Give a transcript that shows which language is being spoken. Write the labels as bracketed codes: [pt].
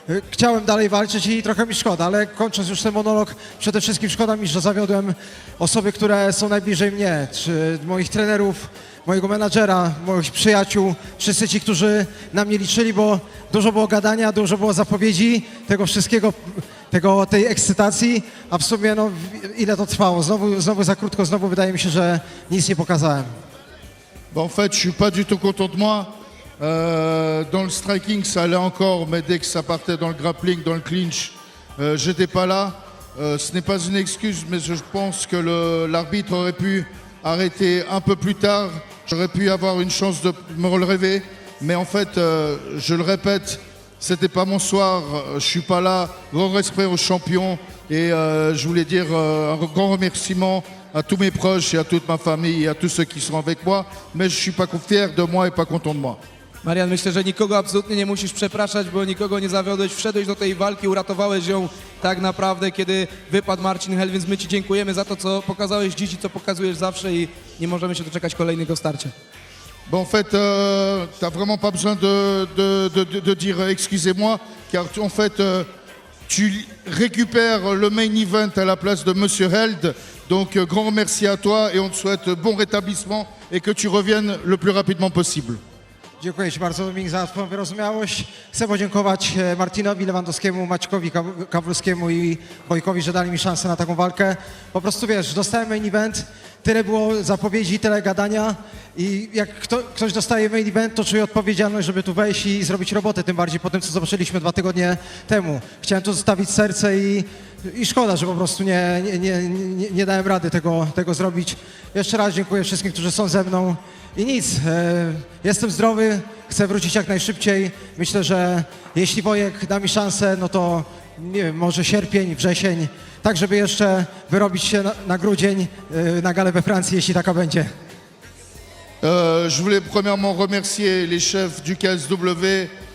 [pl] Chciałem dalej walczyć i trochę mi szkoda, ale kończąc już ten monolog, przede wszystkim szkoda mi, że zawiodłem osoby, które są najbliżej mnie, czy moich trenerów, mojego menadżera, moich przyjaciół, wszyscy ci, którzy na mnie liczyli, bo dużo było gadania, dużo było zapowiedzi tego wszystkiego, tej ekscytacji, a w sumie no, ile to trwało? Znowu za krótko, znowu wydaje mi się, że nic nie pokazałem. [fr] Bon, en fait, je suis pas du tout content de moi. Dans le striking, ça allait encore, mais dès que ça partait dans le grappling, dans le clinch, j'étais pas là. Ce n'est pas une excuse, mais je pense que l'arbitre aurait pu arrêter un peu plus tard. J'aurais pu avoir une chance de me relever, mais en fait, je le répète, c'était pas mon soir. Je suis pas là. Grand respect aux champions et je voulais dire un grand remerciement à tous mes proches et à toute ma famille et à tous ceux qui sont avec moi, mais je suis pas fier de moi et pas content de moi. [pl] Marian, myślę, że nikogo absolutnie nie musisz przepraszać, bo nikogo nie zawiodłeś. Wszedłeś do tej walki, uratowałeś ją tak naprawdę, kiedy wypadł Marcin Hel, więc my Ci dziękujemy za to, co pokazałeś dziś i co pokazujesz zawsze i nie możemy się doczekać kolejnego starcia. [fr] Bon, en fait, t'as vraiment pas besoin de dire excusez-moi, car en fait, tu récupères le main event à la place de Monsieur Held. Donc, grand merci à toi et on te souhaite bon rétablissement et que tu reviennes le plus rapidement possible. [pl] Dziękuję Ci bardzo, Dominik, za Twoją wyrozumiałość. Chcę podziękować Martinowi Lewandowskiemu, Maćkowi Kawulskiemu i Wojkowi, że dali mi szansę na taką walkę. Po prostu wiesz, dostałem main event, tyle było zapowiedzi, tyle gadania i jak ktoś dostaje main event, to czuje odpowiedzialność, żeby tu wejść i zrobić robotę, tym bardziej po tym, co zobaczyliśmy 2 tygodnie temu. Chciałem tu zostawić serce i szkoda, że po prostu nie dałem rady tego zrobić. Jeszcze raz dziękuję wszystkim, którzy są ze mną. I nic, jestem zdrowy, chcę wrócić jak najszybciej. Myślę, że jeśli Wojek da mi szansę, no to nie wiem, może sierpień, wrzesień, tak żeby jeszcze wyrobić się na grudzień, na galę we Francji, jeśli taka będzie. [fr] Je voulais premièrement remercier les chefs du KSW.